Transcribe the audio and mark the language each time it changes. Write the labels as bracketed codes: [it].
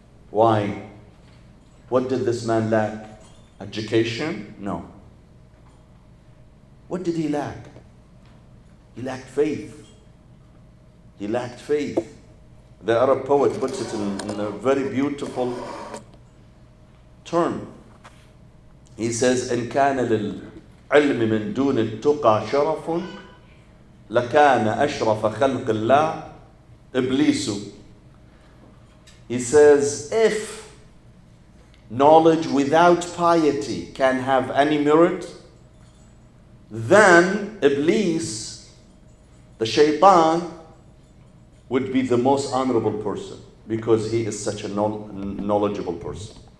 [en] Why? What did this man lack? Education? No. What did he lack? He lacked faith. He lacked faith. The Arab poet puts it in a very beautiful term. He says, [ar] إن كان للعلم من دون التقى شرف لكان أشرف خلق الله إبليس. [en] He says, if knowledge without piety can have any merit, then Iblis, the shaitan, would be the most honorable person because he is such a knowledgeable person.